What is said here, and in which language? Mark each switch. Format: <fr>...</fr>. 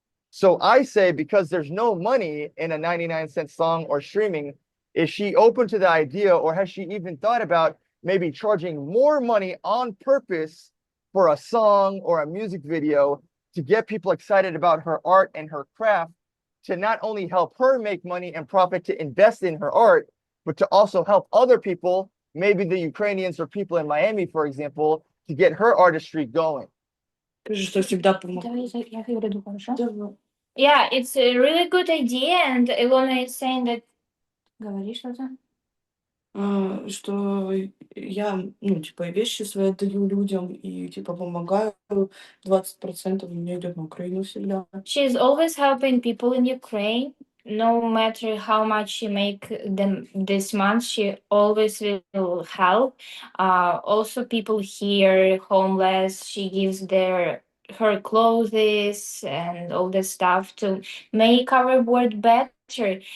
<en>So I say, because there's no money in a 99-cent song or streaming, is she open to the idea, or has she even thought about maybe charging more money on purpose for a song or a music video to get people excited about her art and her craft, to not only help her make money and profit to invest in her art, but to also help other people, maybe the Ukrainians or people in Miami, for example, to get her artistry going?</en> <ru>Скажи, что всегда помогает. Давай я переведу, хорошо?</ru> <en>Yeah, it's a really good idea, and Ilona is saying that...</en> <ru>Говори что-то. что я, ну, типа, и вещи свои отдаю людям и, типа, помогаю. 20% у меня идет на Украину всегда.</ru> <en>She's always helping people in Ukraine. No matter how much she make them this month, she always will help. Also, people here homeless. She gives her clothes and all the stuff to make our world better.</en>